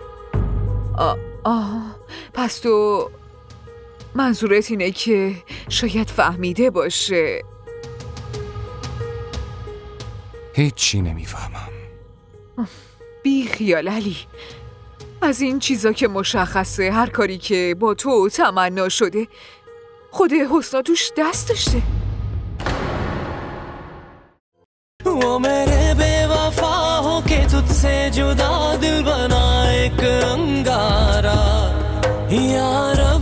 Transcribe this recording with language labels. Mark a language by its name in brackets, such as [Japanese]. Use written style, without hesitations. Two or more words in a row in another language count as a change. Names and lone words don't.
[Persian] پس تو منظورت اینه که شاید فهمیده باشه. هیچی نمیفهمم. بی خیال علی، از این چیزا که مشخصه هر کاری که با تو تمنا شده خود حسنا توش دست داشته. [Hindi] वो मेरे बेवफा हो के तुझसे जुदा दिल बना एक अंगारा यार